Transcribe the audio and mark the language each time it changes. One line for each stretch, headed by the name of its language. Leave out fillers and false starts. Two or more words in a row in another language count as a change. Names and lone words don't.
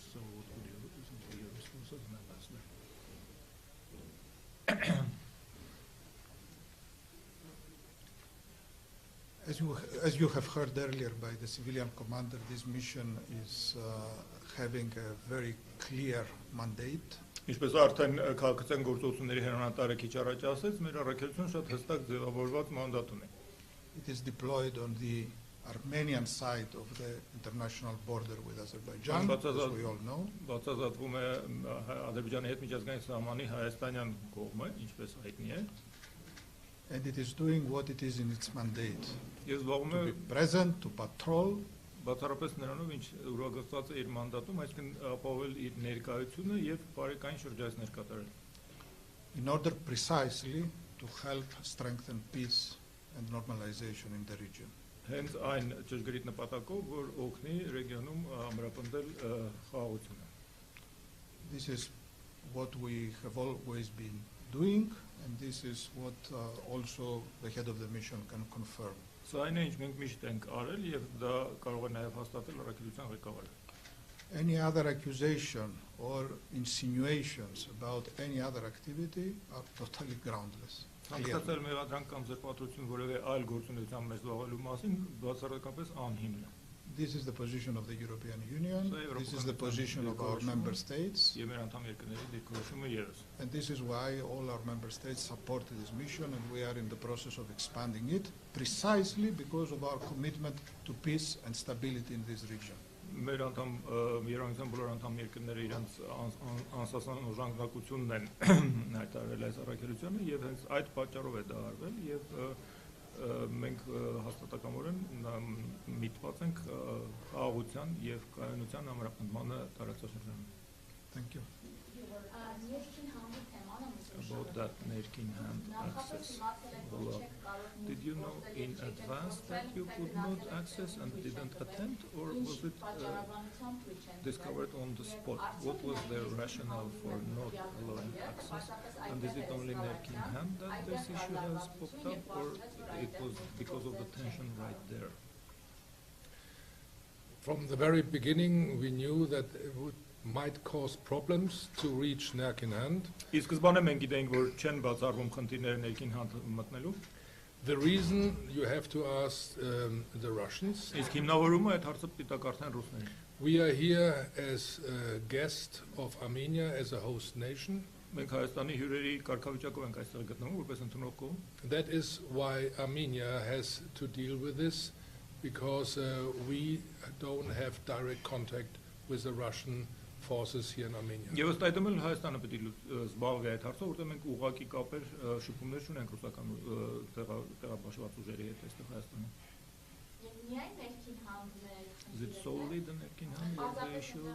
English: So what would you say your response as an ambassador? As you have heard earlier by the civilian commander, this mission is having a very clear mandate.
Armenian: Ինչպես արդեն քաղաքացիական գործողությունների հրամանատարը քիչ առաջ ասեց, մեր առաքելությունը շատ հստակ ձևավորված մանդատ ունի։
English: It is deployed on the Armenian side of the international border with Azerbaijan, as we all know.
Armenian: Բացազատվում է Ադրբեջանի հետ միջազգային սահմանի հայաստանյան կողմը, ինչպես հայտնի է։
English: And it is doing what it is in its mandate.
Armenian: Ես զբաղվում
English: To
Armenian: եմ
English: be present, to patrol,
Armenian: բացառապես նրանով, ինչ ուրվագծված է իր մանդատում, այսինքն ապահովել իր ներկայությունը եւ բարեկային շրջայցներ կատարել։
English: in order precisely to help strengthen peace and normalization in the region.
Armenian: Հենց այն ճշգրիտ նպատակով, որ օգնի ռեգիոնում ամրապնդել խաղաղությունը։
English: This is what we have always been doing, and this is what also the head of the mission can confirm.
Armenian: Սա այն է, ինչ մենք միշտ ենք արել եւ դա կարող է նաեւ հաստատել առաքելության ղեկավարը։
English: Any other accusation or insinuations about any other activity are totally groundless.
Armenian: Ցանկացած մեղադրանք կամ զրպարտություն որևէ այլ գործունեության մեջ զբաղվելու մասին բացառապես անհիմն է։
English: This is the position of the European Union, this is the position of our member states,
Armenian: եւ մեր անդամ երկրների դիրքորոշումը եւս։
English: and this is why all our member states supported this mission, and we are in the process of expanding it, precisely because of our commitment to peace and stability in this region.
Armenian: Մեր անդամ Եվրոպական բոլոր անդամ երկրները իրենց անսասան օժանդակությունն են հայտարարել այս առաքելությանը եւ հենց այդ պատճառով է դա արվել եւ մենք հաստատակամորեն միտված ենք խաղաղության եւ կայունության ամրապնդմանը տարածաշրջանում։
English: Thank you. About that nerkin hand access. Did you know in advance that you could not access and didn't attempt, or was it discovered on the spot? What was their rationale for not allowing access? And is it only nerkin hand that this issue has popped up, or it was because of the tension right there? From the very beginning, we knew that it might cause problems to reach Nerkinhand.
Armenian: Իսկ սկզբանե մենք գիտենք, որ չեն բացառվում խնդիրները ներքին մտնելու։
English: The reason you have to ask the Russians.
Armenian: Իսկ հիմնավորումը այդ հարցը պիտի տա կարդան ռուսներին։
English: We are here as a guest of Armenia, as a host nation.
Armenian: Մենք Հայաստանի հյուրերի կարգավիճակով ենք այստեղ գտնվում, որպես ընդունող կողմ։
English: That is why Armenia has to deal with this, because we don't have direct contact with the Russian forces here in Armenia.
Armenian: Եվ ըստ այդմ էլ Հայաստանը պիտի զբաղվի այդ հարցով, որտեղ մենք ուղղակի կապեր շփումներ չունենք ռուսական տեղաբաշխված ուժերի հետ այստեղ Հայաստանում։
English: Is it solely the Nerkinhand issue?